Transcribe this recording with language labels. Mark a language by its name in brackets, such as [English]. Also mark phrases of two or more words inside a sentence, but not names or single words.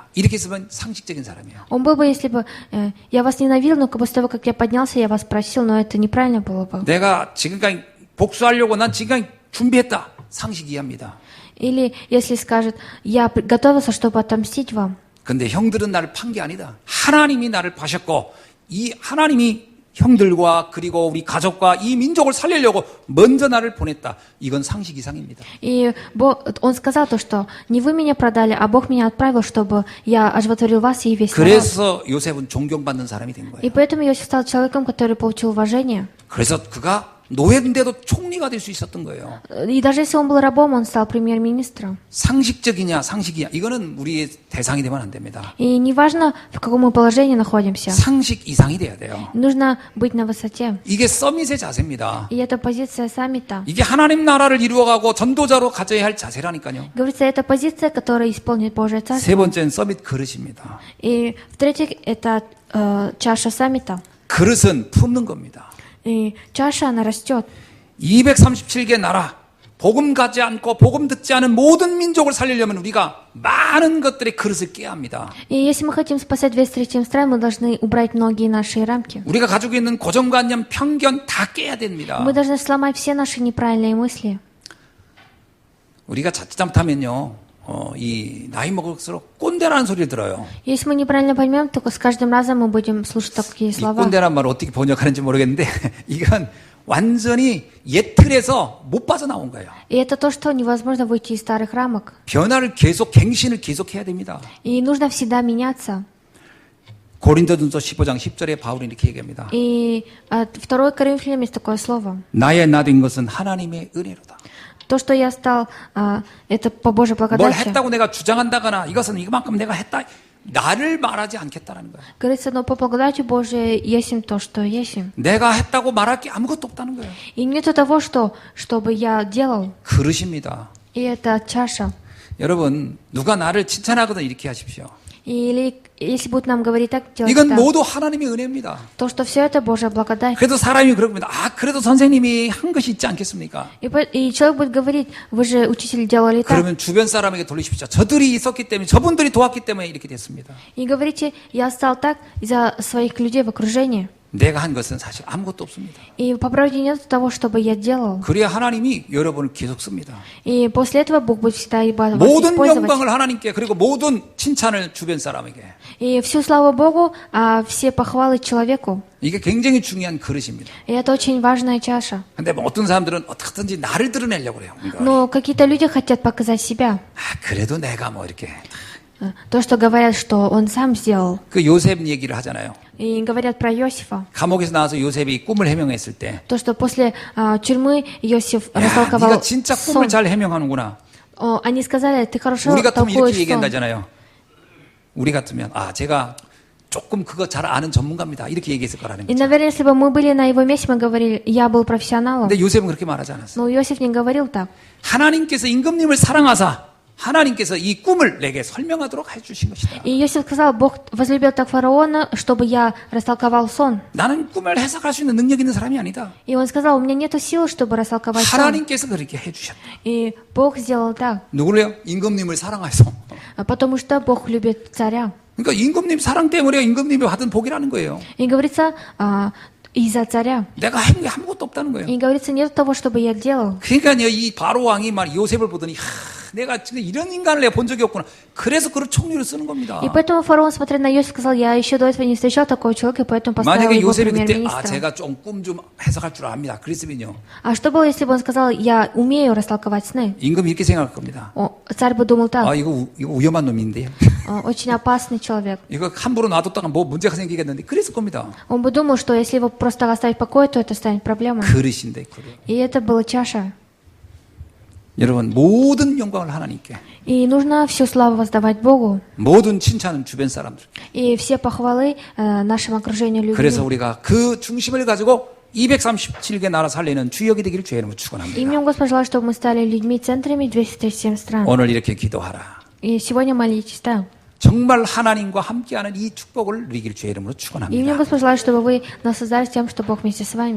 [Korean] 이렇게 했으면 상식적인 사람이에요. [Russian] Он был бы, если бы я вас ненавидел, но после того, как я поднялся, я вас просил, но это неправильно было бы. [Korean] 내가 지금까지 복수하려고 난 지금까지 준비했다. 상식 이해합니다. [Russian] Или если скажет: я готовился, чтобы отомстить вам. [Korean] 근데 형들은 나를 판 게 아니다. 하나님이 나를 파셨고 이 하나님이 형들과 그리고 우리 가족과 이 민족을 살리려고 먼저 나를 보냈다. 이건 상식 이상입니다. [Russian] И он сказал то, что не вы меня продали, а Бог меня отправил, чтобы я оживотворил вас и весь народ. [Korean] 그래서 요셉은 존경받는 사람이 된 [Russian] И [Korean] 거예요. [Russian] поэтому Иосиф стал человеком, который получил уважение. [Korean] 그래서 그가 노예인데도 총리가 될 수 있었던 거예요. [Russian] И даже если он был рабом, он стал премьер-министром. [Korean] 상식적이냐 상식이냐 이거는 우리의 대상이 되면 안 됩니다. [Russian] И неважно, в каком мы положении находимся, [Korean] 상식 이상이 돼야 돼요. [Russian] нужно быть на высоте. [Korean] 이게 서밋의 자세입니다. [Russian] И это позиция саммита. [Korean] 이게 하나님 나라를 이루어가고 전도자로 가져야 할 자세라니까요. [Russian] Говорится, это позиция, которая исполнит Божье [Korean] 세 [Russian] Царство. [Korean] 번째는 서밋 그릇입니다. [Russian] И в-третьих, это чаша саммита. [Korean] 그릇은 품는 겁니다. [Russian] И чаша, она растет. [Korean] 237개 나라, 복음 가지 않고 복음 듣지 않은 모든 민족을 살리려면 우리가 많은 것들의 그릇을 깨야 합니다. [Russian] И если мы хотим спасать 237 стран, мы должны убрать многие наши рамки. [Korean] 우리가 가지고 있는 고정관념, 편견 다 깨야 됩니다. [Russian] Мы должны сломать все наши неправильные мысли. [Korean] 우리가 자칫 잘못하면요. 이 나이 먹을수록 꼰대라는 소리를 들어요. [Russian] Если мы неправильно поймем, то с каждым разом мы будем слушать такие [Korean] 이 [Russian] слова. [Korean] 꼰대란 말을 어떻게 번역하는지 모르겠는데 이건 완전히 옛 틀에서 못 빠져나온 거예요. [Russian] И это то, что невозможно выйти из старых рамок. [Korean] 변화를 계속 갱신을 계속해야 됩니다. [Russian] И нужно всегда меняться. [Korean] 고린도전서 15장 10절에 바울이 이렇게 얘기합니다. [Russian] И от 2 Коринфянам есть такое слово. [Korean] 나의 나된 것은 하나님의 은혜로다. [Russian] То, что я стал, это по Божьей [Korean] 뭘 [Russian] благодати. [Korean] 했다고 내가 주장한다거나 이것은 이만큼 내가 했다. 나를 말하지 않겠다라는 거예요. [Russian] Говорится, но по благодати Божией есть то, что есть. [Korean] 내가 했다고 말할 게 아무것도 없다는 거예요. [Russian] И нету того, чтобы я делал. [Korean] 그릇입니다. [Russian] И это чаша. [Korean] 여러분 누가 나를 칭찬하거든 이렇게 하십시오. [Russian] Или если будут нам говорить так, делать [Korean] 이건 [Russian] так. [Korean] 모두 하나님의 은혜입니다. [Russian] То, что все это Божья благодать. [Korean] 그래도 사람이 그럽니다. 그래도 선생님이 한 것이 있지 않겠습니까? [Russian] И человек будет говорить, вы же, учитель, делали так. [Korean] 그러면 주변 사람에게 돌리십시오. 저들이 있었기 때문에 저분들이 도왔기 때문에 이렇게 됐습니다. [Russian] И говорите, я стал так из-за своих людей в окружении. [Korean] 내가 한 것은 사실 아무것도 없습니다. [Russian] И по правде нет того, чтобы я делал. [Korean] 그래야 하나님이 여러분을 계속 씁니다. [Russian] И после этого Бог будет всегда вас [Korean] 모든 [Russian] использовать. [Korean] 영광을 하나님께 그리고 모든 칭찬을 주변 사람에게. [Russian] И всю славу Богу, а все похвалы человеку. [Korean] 이게 굉장히 중요한 그릇입니다. [Russian] И это очень важная чаша. [Korean] 근데 뭐 어떤 사람들은 어떻게든지 나를 드러내려고 그래요. 그러니까 [Russian] Но какие-то люди хотят показать себя. [Korean] 그래도 내가 뭐 이렇게 [Russian] То, что говорят, что он сам сделал. [Korean] 그 요셉 얘기를 하잖아요. [Russian] И говорят про Иосифа. [Korean] 감옥에서 나와서 요셉이 꿈을 해명했을 때 [Russian] То, что после тюрьмы Иосиф [Korean] 야, [Russian] растолковал [Korean] 네가 진짜 꿈을 [Russian] сон. [Korean] 잘 해명하는구나. [Russian] Они сказали, ты хорошо [Korean] 우리 같으면 이렇게 [Russian] толкуешь сон. [Korean] 얘기한다잖아요. 우리 같으면 제가 조금 그거 잘 아는 전문가입니다. 이렇게 얘기했을 거라는 [Russian] И, [Korean] 거죠. [Russian] наверное, если бы мы были на его месте, мы говорили, я был профессионалом. [Korean] 근데 요셉은 그렇게 말하지 않았어요. [Russian] Но Иосиф не говорил так. [Korean] 하나님께서 임금님을 사랑하사 하나님께서 이 꿈을 내게 설명하도록 해주신 것이다. [Russian] И Иосиф сказал, Бог возлюбил так фараона, чтобы я растолковал сон. [Korean] 나는 꿈을 해석할 수 있는 능력 있는 사람이 아니다. [Russian] И он сказал, у меня нет сил, чтобы растолковать сон. [Korean] 하나님께서 그렇게 해주셨다. [Russian] И Бог сделал так, [Korean] 누구래요? 임금님을 사랑해서. [Russian] потому что Бог любит царя. [Korean] 그러니까 임금님 사랑 때문에 임금님이 받은 복이라는 거예요. [Russian] И говорится, из-за царя. [Korean] 내가 한 게 아무것도 없다는 거예요. [Russian] И говорится, нет того, чтобы я делал. [Korean] 그러니까 이 바로 왕이 말 요셉을 보더니 내가 지금 이런 인간을 내가 본 적이 없구나. 그래서 그런 총리를 쓰는 겁니다. [Russian] И поэтому фараон, смотря на Иосифа, сказал, я еще до этого не встречал такого человека, и поэтому поставил [Korean] 만약에 [Russian] его [Korean] 요셉이 그때 [Russian] премьер-министром. [Korean] 제가 좀 꿈 좀 해석할 줄 압니다. 그랬으면요. [Russian] А что было, если бы он сказал, я умею растолковать сны? [Korean] 임금이 이렇게 생각할 겁니다. [Russian] Царь бы думал так, [Korean] 이거 위험한 놈인데요. [Russian] очень опасный человек. [Korean] 이거 함부로 놔뒀다가 뭐 문제가 생기겠는데 그랬을 겁니다. [Russian] Он бы думал, что если его просто оставить в покое, то это станет проблемой. [Korean] 그릇인데 그릇. [Russian] И это была чаша. [Korean] 여러분 모든 영광을 하나님께, [Russian] И нужно всю славу воздавать Богу. [Korean] 모든 칭찬은 주변 사람들. [Russian] И все похвалы нашему окружению [Korean] 그래서 [Russian] любви. [Korean] 우리가 그 중심을 가지고 237개 나라 살리는 주역이 되기를 주의 이름으로 축원합니다. [Russian] Именем Господа желаю, чтобы мы стали людьми-центрами 237 стран. [Korean] 오늘 이렇게 기도하라. [Russian] И сегодня молитесь так. [Korean] 정말 하나님과 함께하는 이 축복을 누리길 주의 이름으로 [Russian] Именем [Korean] 축원합니다. [Russian] Господа желаю, чтобы вы наслаждались тем, что Бог вместе с вами.